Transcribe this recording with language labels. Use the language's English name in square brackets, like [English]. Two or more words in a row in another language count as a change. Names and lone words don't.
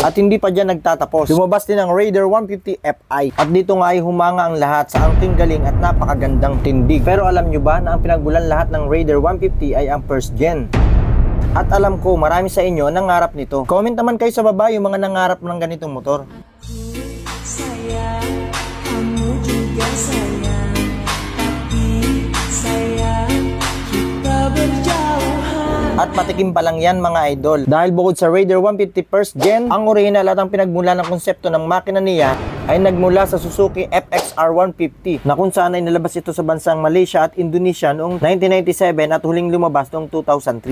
[Filipino] At hindi pa dyan nagtatapos, lumabas din ang Raider 150 Fi. At dito nga ay humanga ang lahat sa angking galing at napakagandang tindig. Pero alam nyo ba na ang pinagbulan lahat ng Raider 150 ay ang [English] first gen? [Filipino] At alam ko marami sa inyo nangarap nito. Comment naman kayo sa baba yung mga nangarap ng ganitong motor. [Indonesian] Sayang, kamu juga sayang, tapi sayang, kita berjauhan. [Filipino] At patikim pa lang yan mga idol. Dahil bukod sa Raider 150 [English] first gen, [Filipino] ang original at ang pinagmula ng konsepto ng makina niya ay nagmula sa Suzuki FXR 150 na kung saan ay nalabas ito sa bansang Malaysia at Indonesia noong 1997 at huling lumabas noong 2003.